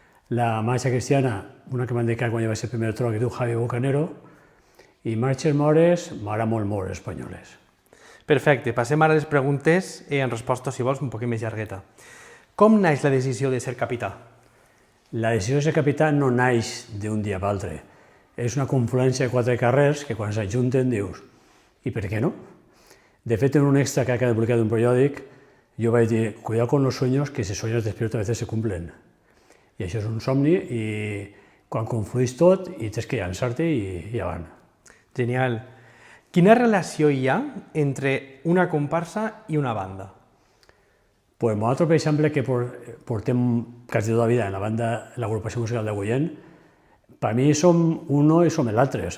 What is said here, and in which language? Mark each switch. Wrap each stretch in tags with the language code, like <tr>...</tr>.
<ca>La marxa cristiana, una que m'han dedicat quan jo vaig ser el primer tro, que diu Javi Bucanero, i marxes mores, m'agrada molt espanyoles. Perfecte, passem ara a les preguntes en resposta, si vols, un poc més llargueta. Com naix la decisió de ser capità? La decisió de ser capità no naix d'un dia per l'altre. És una confluència de 4 carrers que quan s'ajunten dius, i per què no? De fet, en un extra que acaba de publicar d'un periòdic, jo vaig dir,</ca> <es>cuidado con los sueños, que si sueños despierto a veces se cumplen.</es> <ca>I això és un somni i quan confluís tot i tens que llançar-te i avant. Genial. Quina relació hi ha entre una comparsa i una banda? Pues nosaltres, per exemple, que portem quasi tota la vida en la banda, l'agrupació musical d'Agullent, per mi som uno i som l'altre.</ca>